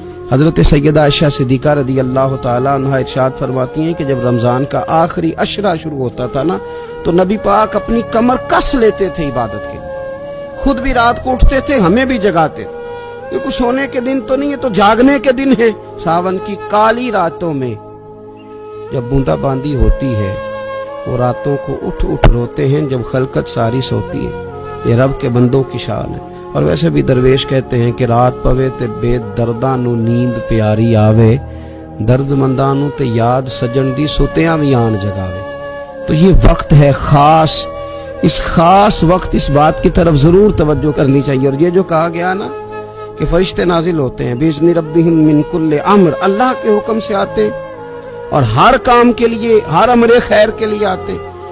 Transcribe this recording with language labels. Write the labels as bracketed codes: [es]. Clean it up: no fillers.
[ur] حضرت سیدہ عائشہ صدیقہ رضی اللہ تعالیٰ عنہ ارشاد فرماتی ہیں کہ جب رمضان کا آخری عشرہ شروع ہوتا تھا نا تو نبی پاک اپنی کمر کس لیتے تھے عبادت کے لیے، خود بھی رات کو اٹھتے تھے، ہمیں بھی جگاتے تھے. یہ کچھ سونے کے دن تو نہیں ہے، تو جاگنے کے دن ہے. ساون کی کالی راتوں میں جب بوندا باندی ہوتی ہے وہ راتوں کو اٹھ اٹھ روتے ہیں جب خلقت ساری سوتی ہے. یہ رب کے بندوں کی شان ہے. [pa] اور ویسے بھی درویش کہتے ہیں کہ رات پوے تے بے درداں نو نیند پیاری آوے، درد منداں نو تے یاد سجن دی سوتیاں بھی آن جگاوے. [ur] تو یہ وقت ہے خاص، اس خاص وقت اس بات کی طرف ضرور توجہ کرنی چاہیے. اور یہ جو کہا گیا نا کہ فرشتے نازل ہوتے ہیں [ar] بِإِذْنِ رَبِّهِمْ مِنْ كُلِّ امر، [ur] اللہ کے حکم سے آتے ہیں اور ہر کام کے لیے، ہر امر خیر کے لیے آتے ہیں.